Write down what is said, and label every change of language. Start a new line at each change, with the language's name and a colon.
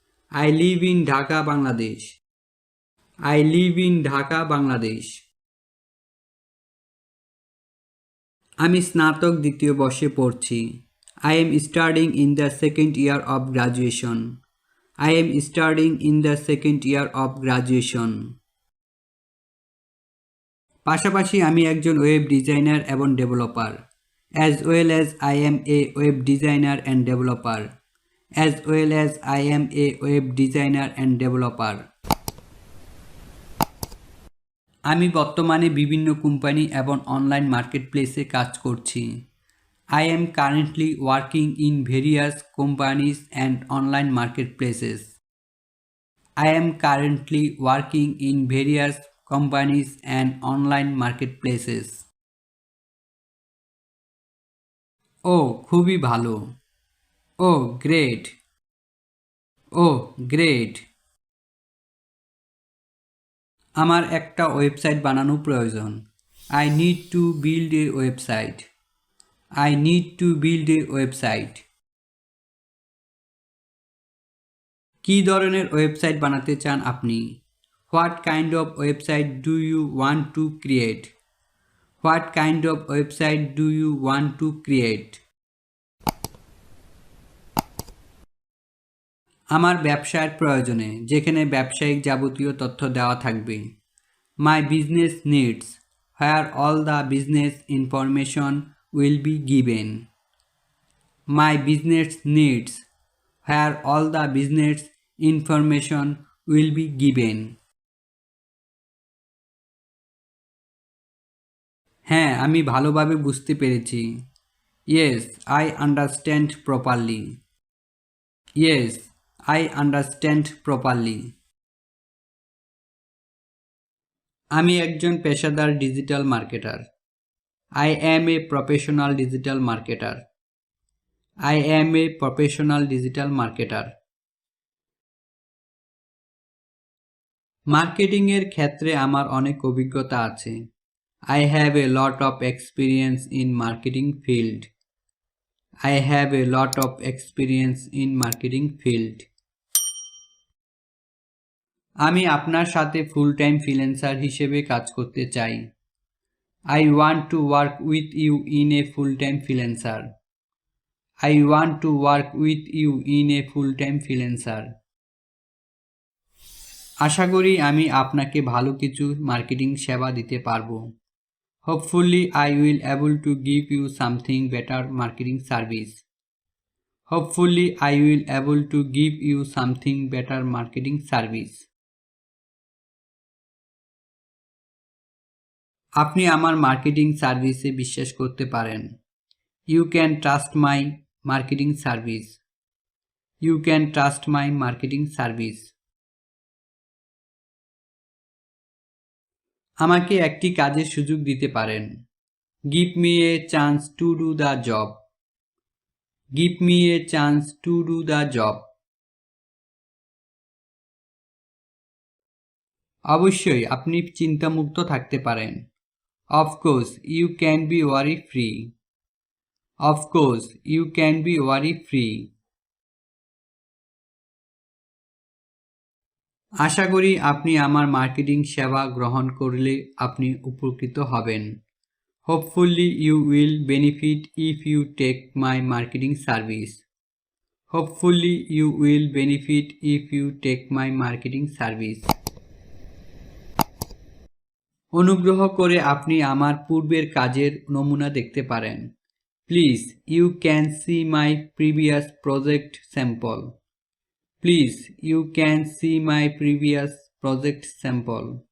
English: I live in Dhaka, Bangladesh. I live in Dhaka, Bangladesh.
Bangla: আমি স্নাতক দ্বিতীয় বর্ষে পড়ছি।
English: I am studying in the second year of graduation. I am studying in the second year of graduation.
Bangla: পাশাপাশি আমি একজন ওয়েব ডিজাইনার এবং developer.
English: As well as I am a web designer and developer. As well as I am a web designer and developer.
Bangla: আমি বর্তমানে বিভিন্ন company এবং online মার্কেটপ্লেসে কাজ করছি।
English: I am currently working in various companies and online marketplaces. I am currently working in various companies and online marketplaces.
Bangla: ও খুবই ভালো।
English: ও গ্রেট। ও গ্রেট।
Bangla: আমার একটা ওয়েবসাইট বানানো প্রয়োজন।
English: I need to build a website. I need to build a website.
Bangla: কী ধরনের website বানাতে চান আপনি?
English: What kind of website do you want to create? What kind of website do you want to create?
Bangla: আমার ব্যবসার প্রয়োজনে, যেখানে ব্যবসায়িক যাবতীয় তথ্য দেওয়া থাকবে।
English: My business needs, where all the business information will be given. My business needs, where all the business information will be given.
Bangla: হ্যাঁ, আমি ভালোভাবে বুঝতে পেরেছি।
English: Yes, I understand properly. Yes, I understand properly.
Bangla: আমি একজন পেশাদার digital marketer.
English: I am a professional digital marketer. I am a professional digital marketer.
Bangla: মার্কেটিংয়ের ক্ষেত্রে আমার অনেক অভিজ্ঞতা আছে।
English: I have a lot of experience in marketing field. I have a lot of experience in marketing field.
Bangla: আমি আপনার সাথে full time freelancer হিসেবে কাজ করতে চাই।
English: I want to work with you in a full-time freelancer. I want to work with you in a full-time freelancer.
Bangla: আশা করি আমি আপনাকে ভালো কিছু মার্কেটিং সেবা দিতে পারবো।
English: Hopefully I will able to give you something better marketing service. Hopefully I will able to give you something better marketing service.
Bangla: আপনি আমার মার্কেটিং সার্ভিসে বিশ্বাস করতে পারেন।
English: You can trust my marketing service. You can trust my marketing service.
Bangla: আমাকে একটি কাজের সুযোগ দিতে পারেন।
English: Give me a chance to do the job. Give me a chance to do the job.
Bangla: অবশ্যই আপনি চিন্তামুক্ত থাকতে পারেন।
English: Of course, you can be worry free. Of course, you can be worry free.
Bangla: আশা করি আপনি আমার মার্কেটিং সেবা গ্রহণ করলে আপনি উপকৃত হবেন।
English: Hopefully you will benefit if you take my marketing service. Hopefully you will benefit if you take my marketing service.
Bangla: অনুগ্রহ করে আপনি আমার পূর্বের কাজের নমুনা দেখতে পারেন।
English: Please you can see my previous project sample. Please you can see my previous project sample.